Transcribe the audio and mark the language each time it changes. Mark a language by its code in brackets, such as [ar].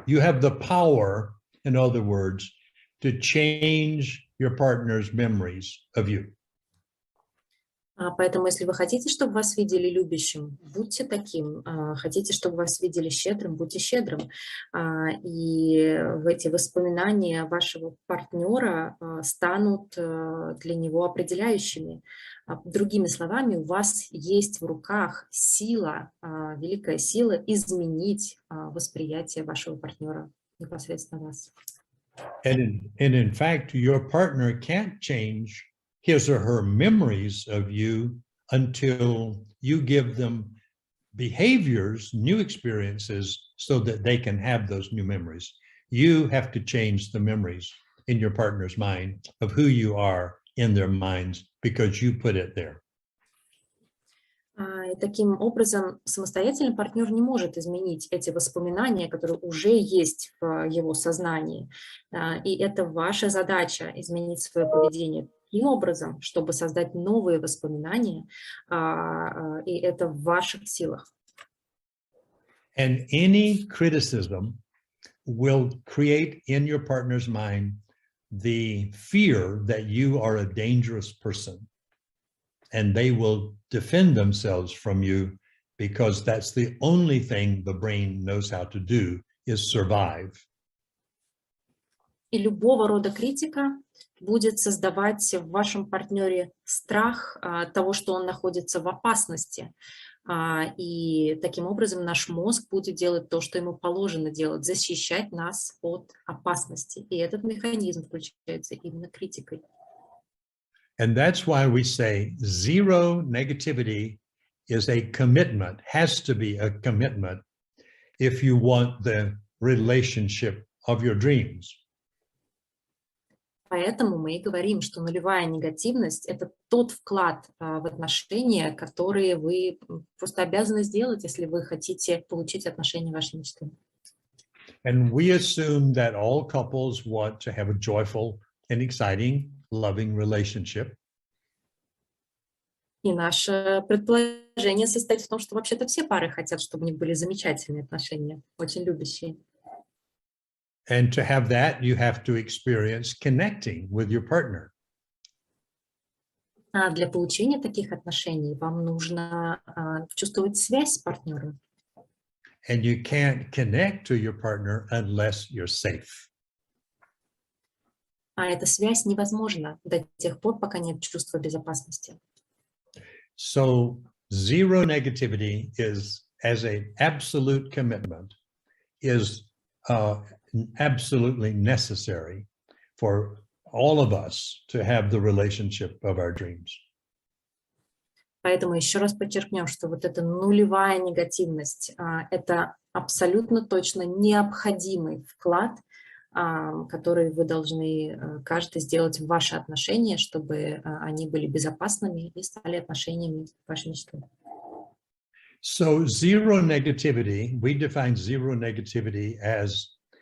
[en] You have the power, in other words, to change your partner's memories of you. [ru] Поэтому, если вы хотите, чтобы вас видели любящим, будьте таким. Хотите, чтобы вас видели щедрым, будьте щедрым. И эти воспоминания вашего партнера станут для него определяющими. Другими словами, у вас есть в руках сила, великая сила изменить восприятие вашего партнера непосредственно вас. [en] And in fact, your partner can't change his or her memories of you until you give them behaviors, new experiences, so that they can have those new memories. You have to change the memories in your partner's mind of who you are in their minds because you put it there. [ru] И таким образом, самостоятельно партнер не может изменить эти воспоминания, которые уже есть в его сознании. И это ваша задача — изменить свое поведение таким образом, чтобы создать новые воспоминания, и это в ваших силах. [en] And any criticism will create in your partner's mind the fear that you are a dangerous person. And they will defend themselves from you because that's the only thing the brain knows how to do, is survive. [ru] И любого рода критика будет создавать в вашем партнере страх того, что он находится в опасности. И таким образом наш мозг будет делать то, что ему положено делать, защищать нас от опасности. И этот механизм включается именно критикой. [en] And that's why we say zero negativity is a commitment, has to be a commitment if you want the relationship of your dreams. [ru] Поэтому мы и говорим, что нулевая негативность — это тот вклад в отношения, которые вы просто обязаны сделать, если вы хотите получить отношения вашей мечты. [en] And we assume that all couples want to have a joyful and exciting, loving relationship. [ru] И наше предположение состоит в том, что вообще-то все пары хотят, чтобы у них были замечательные отношения, очень любящие. [en] And to have that, you have to experience connecting with your partner. [ru] А для получения таких отношений вам нужно чувствовать связь с партнером. [en] And you can't connect to your partner unless you're safe. [ru] А эта связь невозможна до тех пор, пока нет чувства безопасности. [en] So zero negativity is, as an absolute commitment, is absolutely necessary for all of us to have the relationship of our dreams. [ru] Поэтому еще раз подчеркнем, что вот эта нулевая негативность — это абсолютно точно необходимый вклад, который вы должны каждый сделать в ваши отношения, чтобы они были безопасными и стали отношениями вашей мечты. [en] So zero negativity, we define zero negativity as